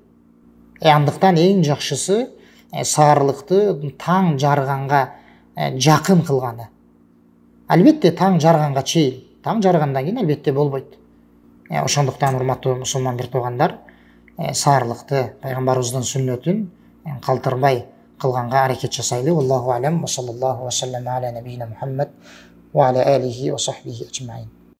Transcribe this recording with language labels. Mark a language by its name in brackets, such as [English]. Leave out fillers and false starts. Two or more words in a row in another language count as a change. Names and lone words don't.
[Kyrgyz] Андыктан эң жакшысы саарлыкты таң жарганга жакын кылганы. Албетте таң жарганга чейин, таң жаргандан кийин албетте болбойт. Ошондуктан урматтуу мусулман бир туугандар, саарлыкты пайгамбарыбыздын сүннөтүн калтырбай кылганга аракет жасайлы. [Arabic] الله أعلم. صلى الله وسلم على نبينا محمد وعلى آله وصحبه أجمعين.